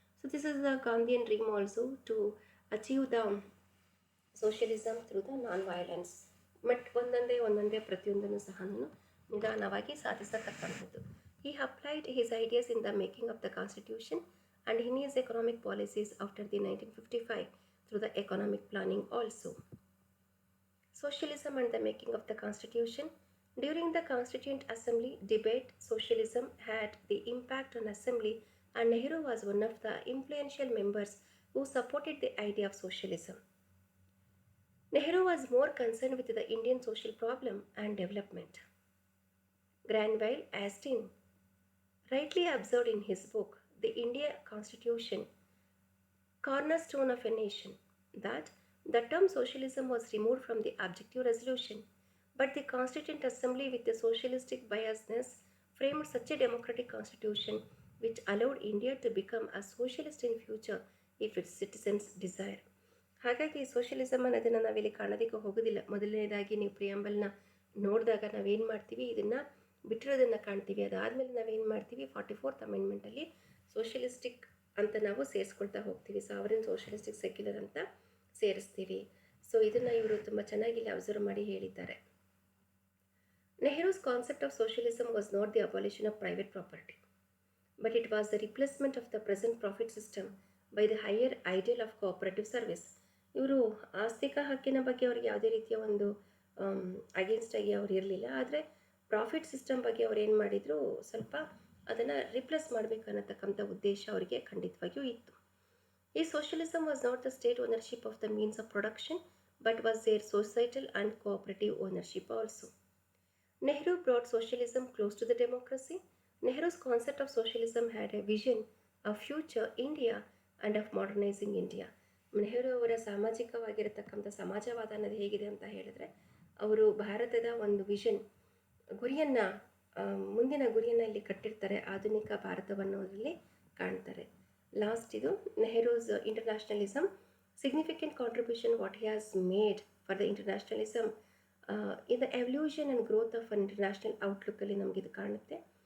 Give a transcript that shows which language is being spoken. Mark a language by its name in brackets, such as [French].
[English] So this is the Gandhian dream also, to achieve the socialism through the non-violence. [Kannada] But ಒಂದೊಂದೇ ಪ್ರತಿಯೊಂದನ್ನು ಸಹ ನಿಧಾನವಾಗಿ ಸಾಧಿಸತಕ್ಕಂಥದ್ದು. [English] He applied his ideas in the making of the constitution and in his economic policies after the 1955 through the economic planning also. Socialism and the making of the constitution. During the Constituent Assembly debate, socialism had the impact on assembly, and Nehru was one of the influential members who supported the idea of socialism. Nehru was more concerned with the Indian social problem and development. Granville Astin rightly observed in his book, The India Constitution, Cornerstone of a Nation, that the term socialism was removed from the objective resolution, but the Constituent Assembly with the socialistic biasness framed such a democratic constitution which allowed India to become a socialist in future if its citizens desire. [Kannada] ಹಾಗಾಗಿ socialism ಅನ್ನೋದನ್ನು ನಾವಿಲ್ಲಿ ಕಾಣೋದಕ್ಕೆ ಹೋಗೋದಿಲ್ಲ. ಮೊದಲನೇದಾಗಿ ನೀವು ಪ್ರಿಯಾಂಬಲ್ನ ನೋಡಿದಾಗ ನಾವೇನು ಮಾಡ್ತೀವಿ, ಇದನ್ನು ಬಿಟ್ಟಿರೋದನ್ನು ಕಾಣ್ತೀವಿ. ಅದಾದಮೇಲೆ ನಾವೇನು ಮಾಡ್ತೀವಿ, 44th ಅಮೆಂಡ್ಮೆಂಟಲ್ಲಿ ಸೋಷಿಯಲಿಸ್ಟಿಕ್ ಅಂತ ನಾವು ಸೇರಿಸ್ಕೊಳ್ತಾ ಹೋಗ್ತೀವಿ. ಸಾವರಿನ್ ಸೋಷಿಯಲಿಸ್ಟಿಕ್ ಸೆಕ್ಯುಲರ್ ಅಂತ ಸೇರಿಸ್ತೀವಿ. ಸೊ ಇದನ್ನು ಇವರು ತುಂಬ ಚೆನ್ನಾಗಿ ಇಲ್ಲಿ ಅಬ್ಸರ್ವ್ ಮಾಡಿ ಹೇಳಿದ್ದಾರೆ. [English] Nehru's concept of socialism was not the abolition of private property, but it was the replacement of the present profit system by the higher ideal of cooperative service. [Kannada] ಇವರು ಆಸ್ತಿಕ ಹಕ್ಕಿನ ಬಗ್ಗೆ ಅವ್ರಿಗೆ ಯಾವುದೇ ರೀತಿಯ ಒಂದು ಅಗೇನ್ಸ್ಟ್ ಆಗಿ ಅವ್ರು ಇರಲಿಲ್ಲ. ಆದರೆ ಪ್ರಾಫಿಟ್ ಸಿಸ್ಟಮ್ ಬಗ್ಗೆ ಅವ್ರು ಏನು ಮಾಡಿದರು, ಸ್ವಲ್ಪ ಅದನ್ನು ರಿಪ್ಲೇಸ್ ಮಾಡಬೇಕು ಅನ್ನತಕ್ಕಂಥ ಉದ್ದೇಶ ಅವರಿಗೆ ಖಂಡಿತವಾಗಿಯೂ ಇತ್ತು. [English] ಈ socialism was not the state ownership of the means of production, but was there societal and cooperative ownership also. Nehru brought socialism close to the democracy. Nehru's concept of socialism had a vision of future India and of modernizing India. [Kannada] Nehru ಅವರ ಸಾಮಾಜಿಕವಾಗಿರತಕ್ಕಂಥ ಸಮಾಜವಾದ ಅನ್ನೋದು ಹೇಗಿದೆ ಅಂತ ಹೇಳಿದ್ರೆ, ಅವರು ಭಾರತದ ಒಂದು vision, ಗುರಿಯನ್ನು, ಮುಂದಿನ ಗುರಿಯನ್ನು ಇಲ್ಲಿ ಕಟ್ಟಿರ್ತಾರೆ. ಆಧುನಿಕ ಭಾರತವನ್ನು ಅದರಲ್ಲಿ ಕಾಣ್ತಾರೆ. ಲಾಸ್ಟ್ ಇದು [English] Nehru's internationalism, significant contribution what he has made for the internationalism in the evolution and growth of an international ಔಟ್ಲುಕ್ಕಲ್ಲಿ [Kannada] ನಮಗಿದು ಕಾಣುತ್ತೆ.